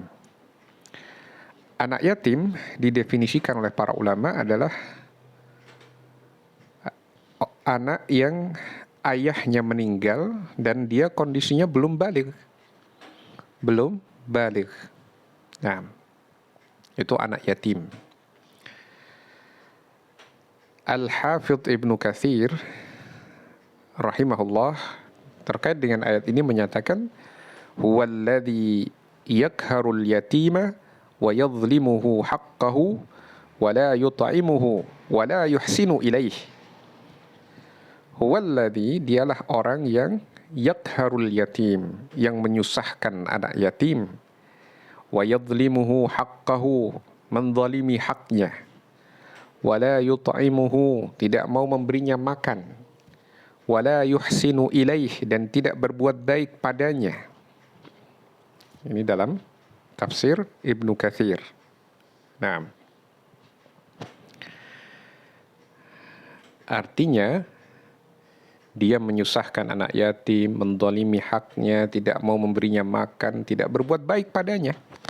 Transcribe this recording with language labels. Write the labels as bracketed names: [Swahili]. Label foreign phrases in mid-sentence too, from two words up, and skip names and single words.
[Indonesian] Anak yatim didefinisikan oleh para ulama adalah anak yang ayahnya meninggal dan dia kondisinya belum baligh. Belum baligh. Nah, itu anak yatim. Al-Hafidh Ibnu Katsir rahimahullah terkait dengan ayat ini menyatakan [Arabic] هو الذي يقهر اليتيم ويظلمه حقه ولا يطعمه ولا يحسن إليه. هو الذي, [Indonesian] dialah orang yang [Arabic] يقهر اليتيم, [Indonesian] yang menyusahkan anak yatim, [Arabic] ويظلمه حقه, [Indonesian] menzalimi haknya, [Arabic] ولا يطعمه, [Indonesian] tidak mau memberinya makan, [Arabic] ولا يحسن إليه, [Indonesian] dan tidak berbuat baik padanya. Ini dalam tafsir Ibnu Katsir. Nah, artinya dia menyusahkan anak yatim, menzalimi haknya, tidak mau memberinya makan, tidak berbuat baik padanya.